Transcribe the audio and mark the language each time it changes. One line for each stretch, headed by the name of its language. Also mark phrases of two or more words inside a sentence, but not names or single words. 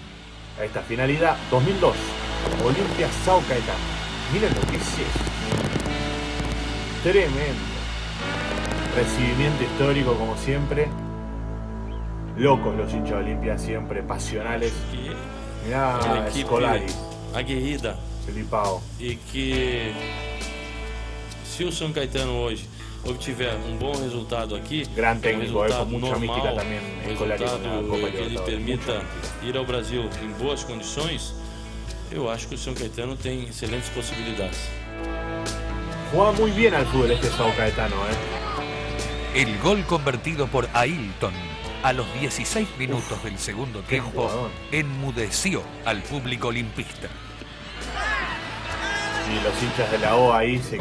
Spanish: Ahí está, finalidad 2002. Olimpia São Caetano. Miren lo que es eso. Tremendo. Recibimiento histórico como siempre. Locos los hinchas de Olimpia, siempre pasionales. Mirá, Scolari, aguerrida, Felipao.
Portuguese: e que se o São Caetano hoje obtiver bom resultado aqui,
Spanish: Gran técnico, con mucha
Portuguese: normal,
Spanish: mística también Scolari con la Copa
Portuguese: que lhe
Spanish: Libertadores.
Portuguese: permita ir ao Brasil em boas condições, eu acho que o São Caetano tem excelentes possibilidades.
Spanish: Juega muy bien al fútbol este São Caetano, El gol convertido por Ailton a los 16 minutos del segundo tiempo jugador. enmudeció al público olimpista. Y los hinchas de la O ahí se